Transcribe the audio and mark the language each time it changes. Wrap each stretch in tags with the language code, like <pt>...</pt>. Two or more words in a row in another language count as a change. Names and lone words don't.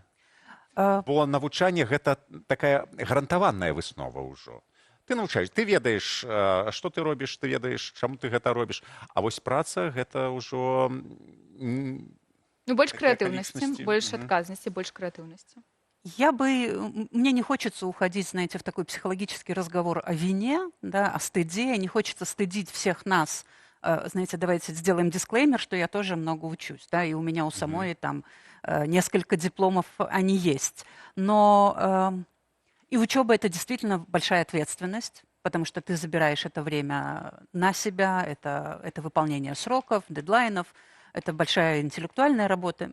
<be>Бо навучанне гэта такая гарантаваная выснова ўжо. Ты навучаеш, ты ведаеш, што ты робіш, ты ведаеш, чаму ты гэта робіш. А вось праца гэта ўжо... Ну, больш крэатыўнасці, больш адказнасці, больш крэатыўнасці.</be> <ru>Мне не хочется уходить, знаете, в такой психологический разговор о вине, да, о стыде. Не хочется стыдить всех нас. Знаете, давайте сделаем дисклеймер, что я тоже много учусь, да, и у меня у самой там несколько дипломов, они есть. Но и учеба — это действительно большая ответственность, потому что ты забираешь это время на себя, это выполнение сроков, дедлайнов, это большая интеллектуальная работа.</ru>